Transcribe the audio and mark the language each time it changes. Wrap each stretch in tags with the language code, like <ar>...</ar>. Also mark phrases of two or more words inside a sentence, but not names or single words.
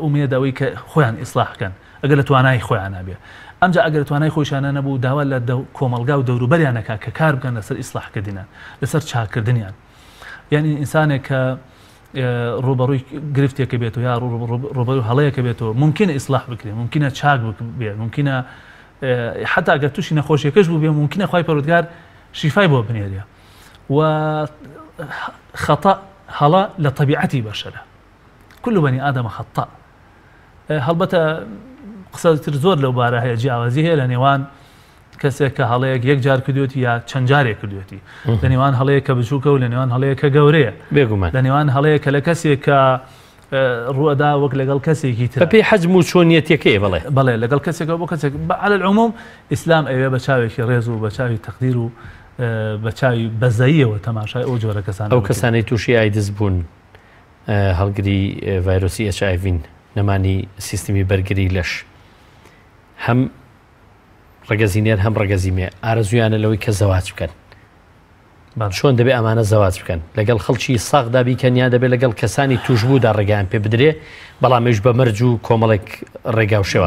<ckb>ئومێدەوەی کە خۆیان ئیسلاح بکەن ئەگەر لە توانای خۆیان نابێ ئەمجا ئەگەر توانای خۆشیانە نەبوو داوا لە کۆمەلگا و دەوروبەریانەکە کە کار بکەن لەسەر ئیسلاحکردنیان لەسەر چاکردنیان یعنی ئینسانێک کە ڕوبەڕووی گرفتێکە بێتەوە یا ڕوبەڕووی هەڵەیەکە بێتەوە ممکنە ئیسلاح بکرێت ممکنە چاک بێت ممکنە حتا ئەگەر تووشی نەخۆشیەکەش بوو بێ ممکنە خوای پەروەردگار شیفای بۆ بنێرێ و خەتا هەڵە لە طبیعەتی بەشەرە</ckb> <ar>كل بني آدم خطأ</ar> <ckb>هەڵبەتە قسەتر زۆر لەو بارە هەیە جیاوازی هەیە لە نێوان کەسێک کە هەڵەیەک یەک جار کردوێتی یا چەند جارێک کردوێتی لە نێوان هەڵەیە کە بچووکە و لە نێوان هەڵەیە کە گەورەیە بێگومان لە نێوان هەڵەیە کە لە کەسێک کە ڕوەدا وەک لەگەڵ کەسێکی تر بەپێی حەجم و چۆنیەتەکەی بەڵێ لەگەڵ کەسێکەوە بۆ کەسێک</ckb> <ar>على العموم</ar> <ckb>ئیسلام ئەوێ بە چاوێکی ڕێز و بە چاوی تەقدیر و بە چاوی بەزەییەوە تەماشای ئەو جۆرە کەسانە ئەو کەسانەی تووشی ئایدز بوون هەڵگری ڤایرۆسی HIV نەمانی سیستمی بەرگری لەش هەم ڕگەزینێر هەم ڕگەزیمێ ئارەزویانە لەوەی کە زەواج بکەن چۆن دەبێت ئەمانە زەواج بکەن لەگەڵ خەڵکی ساغدا بیکەن یا دەبێت لەگەڵ کەسانی توشبوودا ڕێگەیان پێ بدرێ بەڵامش بە مەرج و کۆمەڵێک ڕێگا و شێواز</ckb>